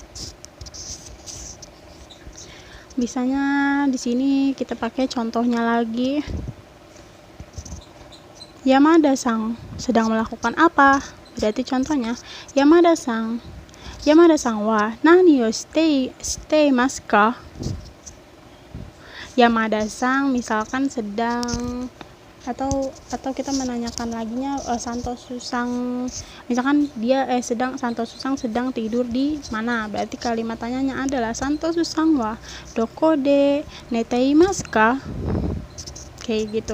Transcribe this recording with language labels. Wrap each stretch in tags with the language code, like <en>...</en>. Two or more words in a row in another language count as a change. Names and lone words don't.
<id>Bisanya di sini kita pakai contohnya lagi. Yamada-san sedang melakukan apa? Berarti contohnya</id> <ja>Yamada-san wa nani o shiteimasu ka?</ja> <id>Yamada-san misalkan sedang atau kita menanyakan laginya Santosu-san, misalkan dia Santosu-san sedang tidur di mana, berarti kalimat tanyanya adalah</id> <ja>Santosu-san wa doko de neteimasu ka?</ja> <id>Kayak gitu.</id>